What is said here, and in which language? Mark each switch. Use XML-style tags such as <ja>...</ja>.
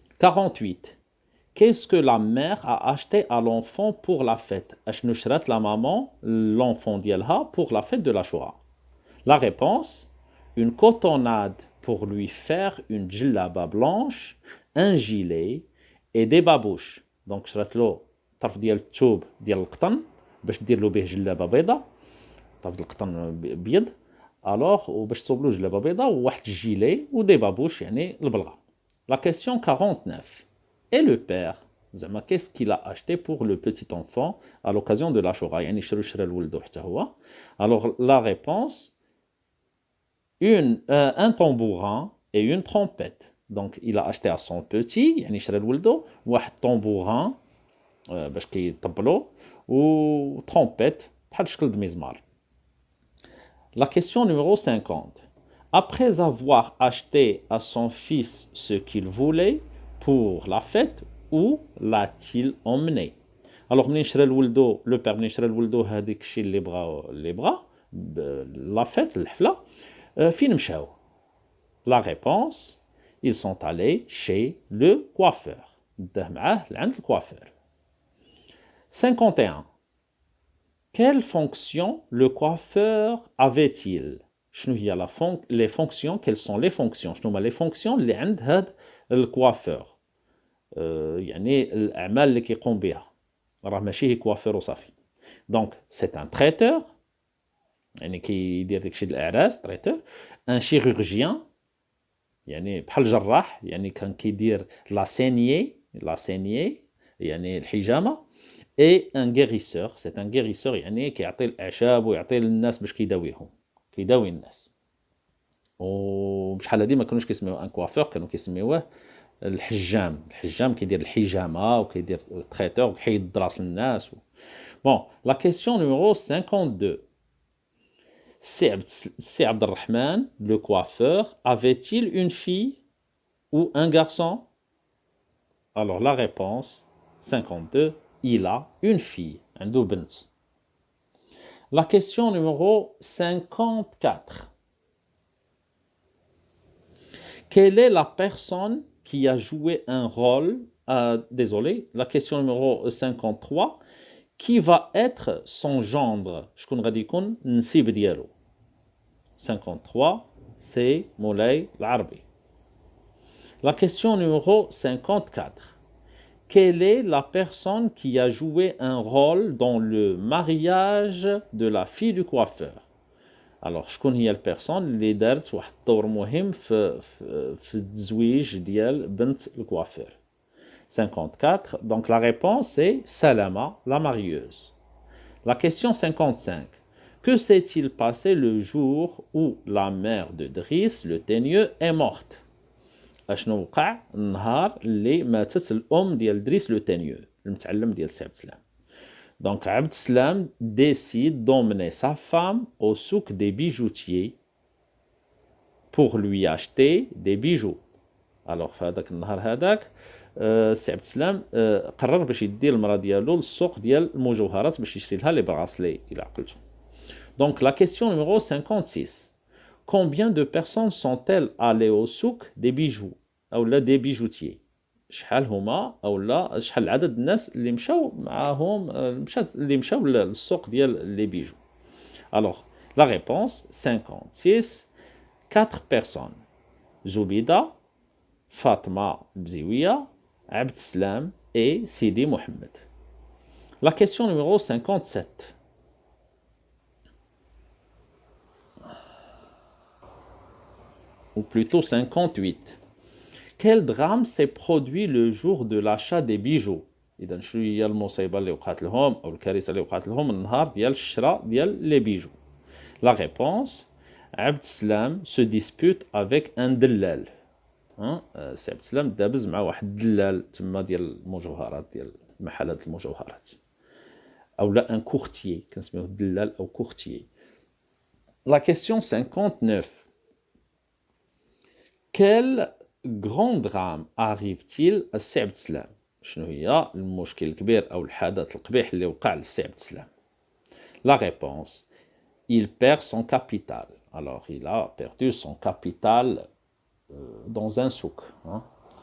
<fr>48. Qu'est-ce que la mère a acheté à l'enfant pour la fête?</fr> <ar>أشنو شرات</ar> <fr>la maman l'enfant ديالها pour la fête de l'Ashura? La réponse, une cotonnade pour lui faire une djellaba blanche, un gilet et des babouches.</fr> <ar>Donc شرات له طرف ديال الثوب ديال القطن باش دير له به جلابه بيضاء، طرف ديال القطن بيض، الوغ وباش تصوب له جلابه بيضاء وواحد الجيلي ودي بابوش يعني البلغه.</ar> <fr>La question 49. Et le père, زعما qu'est-ce qu'il a acheté pour le petit enfant à l'occasion de l'Ashura؟</fr> <ar>يعني شرو شرا لولدو حتى هو.</ar> <fr>Alors la réponse, un tambourin et une trompette. Donc il a acheté à son petit</fr> <ar>يعني شرا لولدو واحد tambourin باش كيطبلو و trompette بحال شكل د مزمار.</ar> <fr>La question numéro 50. Après avoir acheté à son fils ce qu'il voulait pour la fête, où l'a-t-il emmené?</fr> <ar>Alors, منين شرا لولدو لو بير منين شرا لولدو هذاك الشيء اللي بغا لا فيت الحفله فين مشاو؟</ar> <fr>La réponse, ils sont allés chez le coiffeur.</fr> <ar>داه معاه لعند الكوافير. 51.</ar> <fr>Quelle fonction le coiffeur avait-il?</fr> <ar>شنو هي</ar> <fr>les fonctions? Quelles sont les fonctions?</fr> <ar>شنو هما</ar> <fr>les fonctions</fr> <ar>اللي عند هاد الكوافور؟ يعني الأعمال اللي كيقوم بها. راه ماشي هي كوافير وصافي.</ar> <fr>Donc c'est un traiteur</fr> <ar>يعني كيدير داكشي ديال الأعراس</ar> <fr>traiteur. Un chirurgien</fr> <ar>يعني بحال جراح يعني كان كيدير لا سينيي يعني الحجامة.</ar> <fr>Et un guérisseur, c'est un guérisseur</fr> <ar>يعني كيعطي الأعشاب ويعطي للناس باش كيداويهم، كيداوي الناس. وبشحال هادي ما كانوش كيسميوه ان كوافور، كانوا كيسميوه الحجام كيدير الحجامة وكيدير التريتور وكيحيد الدراس للناس.</ar> <fr>Bon, la question numéro 52. Si Abdelrahman, le coiffeur, avait-il une fille ou un garçon? Alors la réponse, 52. Il a une fille,</fr> <ar>عنده بنت.</ar> <fr>La question numéro 54. Quelle est la personne qui a joué un rôle, désolé, la question numéro 53, qui va être son gendre?</fr> <ar>شكون غادي يكون النسيب ديالو؟ 53, c'est Moulay العربي.</ar> <fr>La question numéro 54. Quelle est la personne qui a joué un rôle dans le mariage de la fille du coiffeur?</fr> <ar>Alors, شكون هي البيرسون اللي دارت واحد الدور مهم في التزويج ديال بنت الكوافير؟ 54.</ar> <fr>Donc la réponse est Salama, la marieuse. La question 55. Que s'est-il passé le jour où la mère de Driss, le teigneux, est morte?</fr> <ar>اشنو وقع النهار اللي ماتت الام ديال دريس لو تانيو المتعلم ديال سي عبد السلام.</ar> <fr>دونك عبد السلام décide d'emmener sa femme au souk des bijoutiers pour lui acheter des bijoux.</fr> <ar>alors في هذاك النهار هذاك سي عبد السلام قرر باش يدي المراه ديالو للسوق ديال المجوهرات باش يشري لها لي براسلي الى عقلتو.</ar> <fr>Donc la question numéro 56. Combien de personnes sont-elles allées au souk des bijoux ou là des bijoutiers?</fr> <ar>شحال هما او لا شحال عدد الناس اللي مشاو معاهم اللي مشاو للسوق ديال لي بيجو؟</ar> <fr>Alors la réponse 56. 4 personnes. Zoubida, Fatma Bziouia, Abd Salam et Sidi Mohamed. La question numéro 57. Ou plutôt 58. Quel drame s'est produit le jour de l'achat des bijoux؟</fr> <ar>إذا شنو هي المصيبة اللي وقعت لهم أو الكارثة اللي وقعت لهم النهار ديال الشراء ديال لي بيجو؟ La réponse, عبد السلام</ar> <fr>se dispute avec un</fr> <ar>دلال. سي عبد السلام دابز مع واحد الدلال تما ديال المجوهرات ديال محلات المجوهرات. أو لا ان كورتيي كنسميوه الدلال أو كورتيي.</ar> <fr>La question 59. Quel grand drame arrive-t-il à سي عبد السلام؟</fr> <ar>شنو هي المشكل الكبير أو الحدث القبيح اللي وقع لسي عبد السلام؟</ar> <fr>La réponse, il perd son capital. Alors, il a perdu son capital dans un souk.</fr>